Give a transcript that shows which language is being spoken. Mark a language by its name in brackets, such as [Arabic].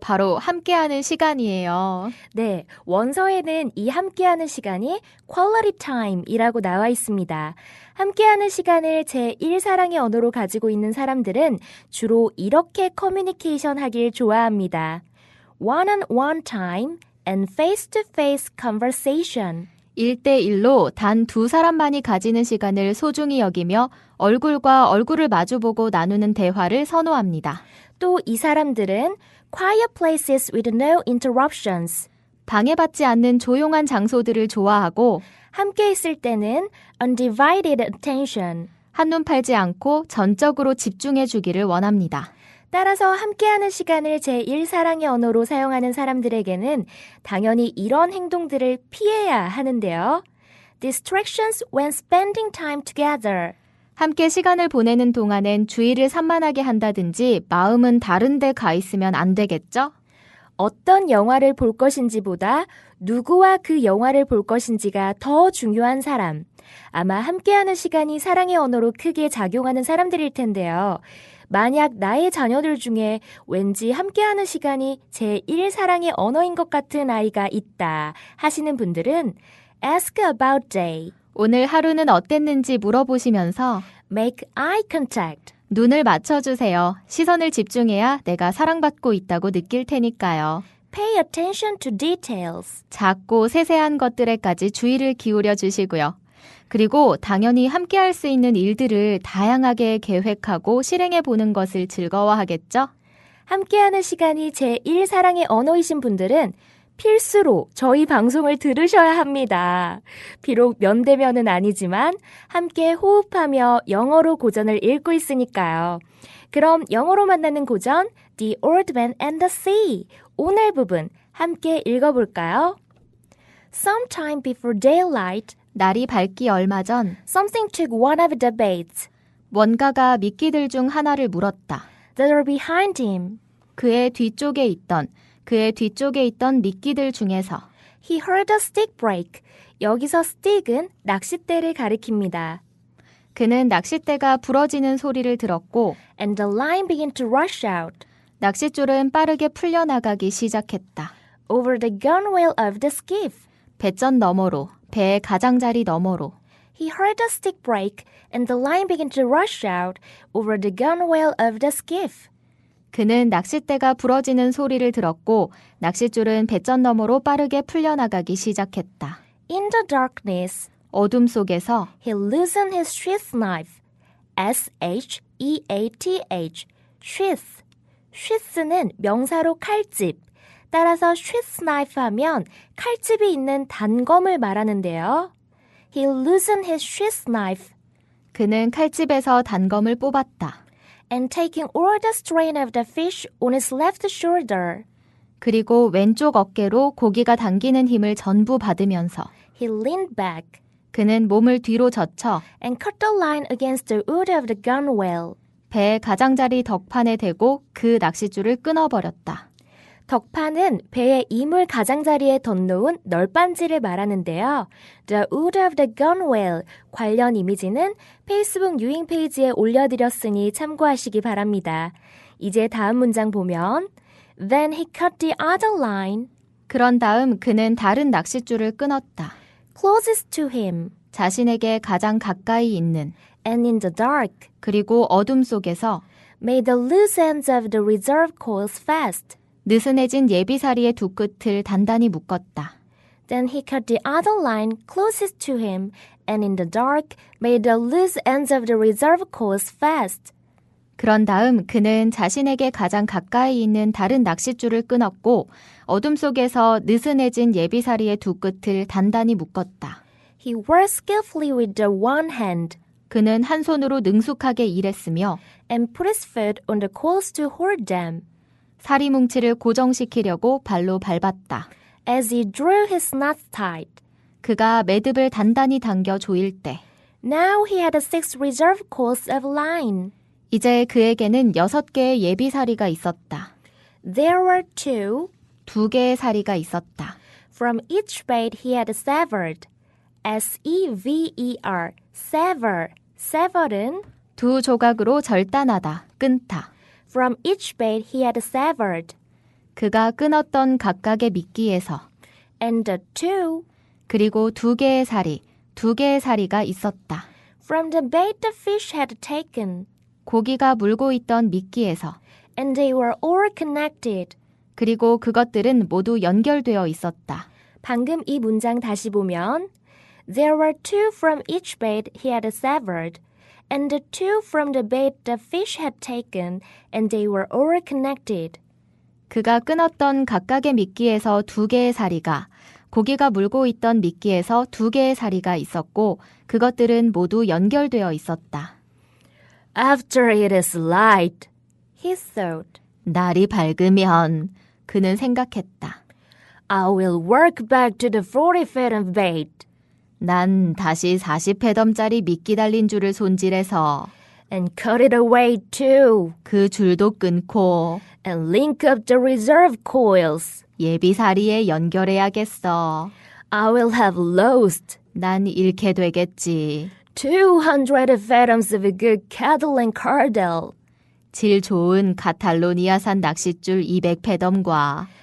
[Korean] 바로 함께하는 시간이에요. 네, 원서에는 이 함께하는 시간이 [English] quality time [Korean] 이라고 나와 있습니다. 함께하는 시간을 제1사랑의 언어로 가지고 있는 사람들은 주로 이렇게 커뮤니케이션 하길 좋아합니다. [English] one-on-one time and face-to-face conversation. [Korean] 1대1로 단 2사람만이 가지는 시간을 소중히 여기며 얼굴과 얼굴을 마주보고 나누는 대화를 선호합니다. 또 이 사람들은 [English] quiet places with no interruptions. [Korean] 방해받지 않는 조용한 장소들을 좋아하고 함께 있을 때는 [English] undivided attention. [Korean] 한눈 팔지 않고 전적으로 집중해 주기를 원합니다. 따라서 함께하는 시간을 제1사랑의 언어로 사용하는 사람들에게는 당연히 이런 행동들을 피해야 하는데요. [English] Distractions when spending time together. [Korean] 함께 시간을 보내는 동안엔 주의를 산만하게 한다든지 마음은 다른 데 가 있으면 안 되겠죠? 어떤 영화를 볼 것인지보다 누구와 그 영화를 볼 것인지가 더 중요한 사람. 아마 함께하는 시간이 사랑의 언어로 크게 작용하는 사람들일 텐데요. 만약 나의 자녀들 중에 왠지 함께하는 시간이 제1사랑의 언어인 것 같은 아이가 있다 하시는 분들은 [English] ask about day, [Korean] 오늘 하루는 어땠는지 물어보시면서 [English] make eye contact, [Korean] 눈을 맞춰주세요. 시선을 집중해야 내가 사랑받고 있다고 느낄 테니까요. [English] pay attention to details. [Korean] 작고 세세한 것들에까지 주의를 기울여 주시고요. 그리고 당연히 함께 할 수 있는 일들을 다양하게 계획하고 실행해 보는 것을 즐거워하겠죠? 함께하는 시간이 제1사랑의 언어이신 분들은 필수로 저희 방송을 들으셔야 합니다. 비록 면대면은 아니지만 함께 호흡하며 영어로 고전을 읽고 있으니까요. 그럼 영어로 만나는 고전 The Old Man and the Sea 오늘 부분 함께 읽어볼까요? [English] Sometime before daylight, [Korean] 날이 밝기 얼마 전 [English] something took one of the baits [Korean] 뭔가가 미끼들 중 하나를 물었다. [English] that were behind him. [Korean] 그의 뒤쪽에 있던 미끼들 중에서 [English] He heard a stick break. [Korean] 여기서 stick은 낚싯대를 가리킵니다. 그는 낚싯대가 부러지는 소리를 들었고 [English] And the line began to rush out [Korean] 낚싯줄은 빠르게 풀려나가기 시작했다. [English] over the gunwale of the skiff. [Korean] 배전 너머로, 배의 가장자리 너머로. [English] He heard a stick break and the line began to rush out over the gunwale of the skiff. [Korean] 그는 낚싯대가 부러지는 소리를 들었고 낚싯줄은 배전 너머로 빠르게 풀려나가기 시작했다. [English] In the darkness, [Korean] 어둠 속에서 [English] he loosened his sheath knife. S-H-E-A-T-H. sheath. [Korean] sheath는 명사로 칼집. 따라서 sheath knife 하면 칼집이 있는 단검을 말하는데요. [English] He loosened his sheath knife [Korean] 그는 칼집에서 단검을 뽑았다. [English] and taking all the strain of the fish on his left shoulder. [Korean] 그리고 왼쪽 어깨로 고기가 당기는 힘을 전부 받으면서 [English] He leaned back [Korean] 그는 몸을 뒤로 젖혀 [English] and cut the line against the wood of the gunwale. [Korean] 배의 가장자리 덕판에 대고 그 낚싯줄을 끊어버렸다. 덕판은 배의 이물 가장자리에 덧놓은 널빤지를 말하는데요. [English] The wood of the gunwale [Korean] 관련 이미지는 페이스북 유행 페이지에 올려드렸으니 참고하시기 바랍니다. 이제 다음 문장 보면 [English] Then he cut the other line [Korean] 그런 다음 그는 다른 낚싯줄을 끊었다. [English] closest to him [Korean] 자신에게 가장 가까이 있는 [English] and in the dark [Korean] 그리고 어둠 속에서 [English] made the loose ends of the reserve coils fast. [Korean] 느슨해진 예비사리의 두 끝을 단단히 묶었다. [English] Then he cut the other line closest to him and in the dark made the loose ends of the reserve coils fast. [Korean] 그런 다음 그는 자신에게 가장 가까이 있는 다른 낚싯줄을 끊었고 어둠 속에서 느슨해진 예비사리의 두 끝을 단단히 묶었다. [English] He worked skillfully with the one hand [Korean] 그는 한 손으로 능숙하게 일했으며 [English] and put his foot on the coals to hold them. [Korean] 사리 뭉치를 고정시키려고 발로 밟았다. [English] As he drew his knots tight, [Korean] 그가 매듭을 단단히 당겨 조일 때 [English] Now he had 6 reserve coils of line. [Korean] 이제 그에게는 6개의 예비사리가 있었다. [English] There were 2. [Korean] 2개의 사리가 있었다. [English] From each bait he had severed. S-E-V-E-R. Sever. Sever은 [Korean] 2 조각으로 절단하다, 끊다. [English] From each bait he had severed. [Korean] 그가 끊었던 각각의 미끼에서 [English] And the 2. [Korean] 그리고 2개의 사리, 2개의 사리가 있었다. [English] From the bait the fish had taken. [Korean] 고기가 물고 있던 미끼에서 [English] And they were all connected. [Korean] 그리고 그것들은 모두 연결되어 있었다. 방금 이 문장 다시 보면 [English] There were 2 from each bait he had severed, and the 2 from the bait the fish had taken, and they were all connected. [Korean] 그가 끊었던 각각의 미끼에서 2개의 사리가, 고기가 물고 있던 미끼에서 2개의 사리가 있었고 그것들은 모두 연결되어 있었다. [English] After it is light, he thought, [Korean] 날이 밝으면 그는 생각했다. [English] I will work back to the 40 fathom bait. [Korean] 난 다시 40회덤짜리 미끼 달린 줄을 손질해서 [English] And cut it away too. [Korean] 그 줄도 끊고 [English] And link up the reserve coils. [Korean] 예비사리에 연결해야겠어. [English] I will have lost [Korean] 난 잃게 되겠지. [English] 200 fathoms of a good cattle and cardel. [Korean] 질 좋은 카탈로니아산 낚싯줄 200패덤과